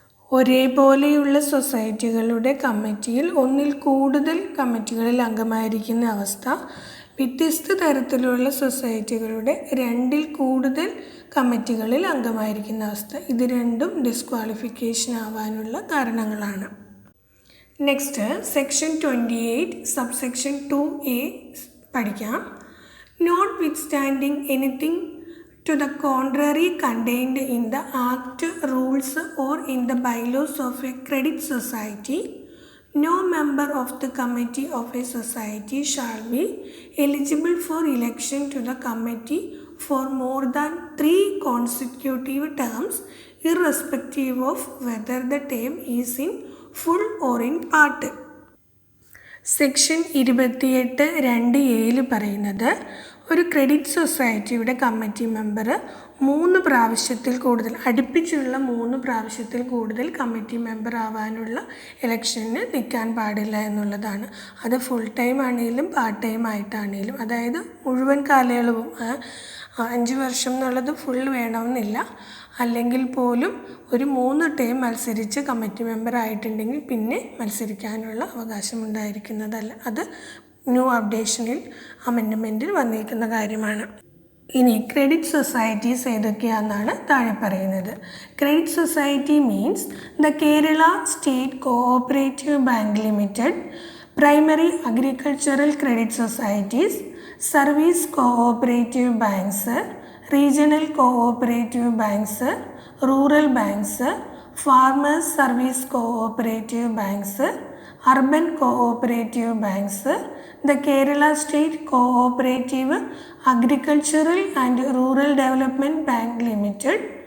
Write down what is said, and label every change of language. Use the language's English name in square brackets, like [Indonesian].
[Malayalam] ഒരേപോലെയുള്ള സൊസൈറ്റികളുടെ കമ്മിറ്റിയിൽ ഒന്നിൽ കൂടുതൽ കമ്മിറ്റികളിൽ അംഗമായിരിക്കുന്ന അവസ്ഥ, വ്യത്യസ്ത തരത്തിലുള്ള സൊസൈറ്റികളുടെ 2ൽ കൂടുതൽ കമ്മിറ്റികളിൽ അംഗമായിരിക്കുന്ന അവസ്ഥ. ഇത് രണ്ടും ഡിസ്ക്വാളിഫിക്കേഷൻ ആവാനുള്ള കാരണങ്ങളാണ്. നെക്സ്റ്റ് സെക്ഷൻ 28 സബ്സെക്ഷൻ 2A പഠിക്കാം. [English] Notwithstanding anything to the contrary contained in the Act, rules or in the bylaws of a credit society, no member of the committee of a society shall be eligible for election to the committee for more than 3 consecutive terms, irrespective of whether the term is in full or in part. [Malayalam] Section 28 2A പറയുന്നത് ഒരു credit സൊസൈറ്റിയുടെ committee member 3 പ്രാവശ്യത്തിൽ കൂടുതൽ, അടുപ്പിച്ചുള്ള 3 പ്രാവശ്യത്തിൽ കൂടുതൽ committee member ആവാനുള്ള ഇലക്ഷന് നിൽക്കാൻ പാടില്ല എന്നുള്ളതാണ്. അത് ഫുൾ ടൈം ആണെങ്കിലും പാർട്ട് ടൈം ആയിട്ടാണെങ്കിലും, അതായത് മുഴുവൻ കാലയളവും 5 വർഷം എന്നുള്ളത് ഫുൾ വേണമെന്നില്ല. അല്ലെങ്കിൽ പോലും ഒരു 3 ടൈം മത്സരിച്ച് കമ്മിറ്റി മെമ്പർ ആയിട്ടുണ്ടെങ്കിൽ പിന്നെ മത്സരിക്കാനുള്ള അവകാശം ഉണ്ടായിരിക്കുന്നതല്ല. അത് ന്യൂ അപ്ഡേഷനിൽ അമെൻഡ്മെൻറ്റിൽ വന്നിരിക്കുന്ന കാര്യമാണ്. ഇനി ക്രെഡിറ്റ് സൊസൈറ്റീസ് ഏതൊക്കെയാണെന്നാണ് താഴെ പറയുന്നത്. [English] credit society means the Kerala state cooperative bank limited, primary agricultural credit societies, service cooperative banks, regional cooperative banks, rural banks, farmers service cooperative banks, urban cooperative banks, the Kerala State Cooperative Agricultural and Rural Development Bank Limited,